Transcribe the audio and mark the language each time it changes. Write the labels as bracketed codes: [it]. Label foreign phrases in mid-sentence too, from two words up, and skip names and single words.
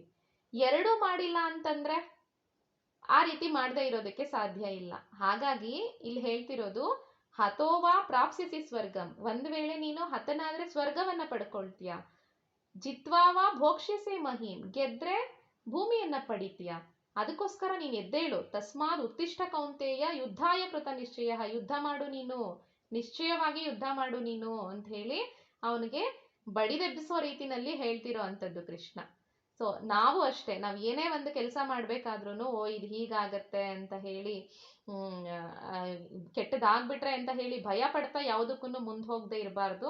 [kn] ಎರಡೂ ಮಾಡಿಲ್ಲ ಅಂತಂದ್ರೆ ಆ ರೀತಿ ಮಾಡದೇ ಇರೋದಕ್ಕೆ ಸಾಧ್ಯ ಇಲ್ಲ. ಹಾಗಾಗಿ ಇಲ್ಲಿ ಹೇಳ್ತಿರೋದು [sa] ಹತೋವಾ ಪ್ರಾಪ್ಸ್ಯಸಿ ಸ್ವರ್ಗಂ, [kn] ಒಂದ್ ವೇಳೆ ನೀನು ಹತನಾದ್ರೆ ಸ್ವರ್ಗವನ್ನ ಪಡ್ಕೊಳ್ತೀಯ. [sa] ಜಿತ್ವಾವಾ ಭೋಕ್ಷ್ಯಸೆ ಮಹೀಂ, [kn] ಗೆದ್ರೆ ಭೂಮಿಯನ್ನ ಪಡಿತೀಯ. ಅದಕ್ಕೋಸ್ಕರ ನೀನು ಎದ್ದೇಳು. [sa] ತಸ್ಮಾದ್ ಉತ್ತಿಷ್ಠ ಕೌಂತೇಯ ಯುದ್ಧಾಯ ಕೃತ ನಿಶ್ಚಯ, [kn] ಯುದ್ಧ ಮಾಡು ನೀನು, ನಿಶ್ಚಯವಾಗಿ ಯುದ್ಧ ಮಾಡು ನೀನು ಅಂತ ಹೇಳಿ ಅವನಿಗೆ ಬಡಿದೆಬ್ಬಿಸೋ ರೀತಿನಲ್ಲಿ ಹೇಳ್ತಿರೋ ಅಂಥದ್ದು ಕೃಷ್ಣ. ಸೊ ನಾವು ಅಷ್ಟೇ, ನಾವು ಏನೇ ಒಂದು ಕೆಲಸ ಮಾಡ್ಬೇಕಾದ್ರೂ ಇದು ಹೀಗಾಗತ್ತೆ ಅಂತ ಹೇಳಿ ಕೆಟ್ಟದಾಗ್ಬಿಟ್ರೆ ಅಂತ ಹೇಳಿ ಭಯ ಪಡ್ತಾ ಯಾವುದಕ್ಕೂ ಮುಂದೆ ಹೋಗದೆ ಇರಬಾರ್ದು.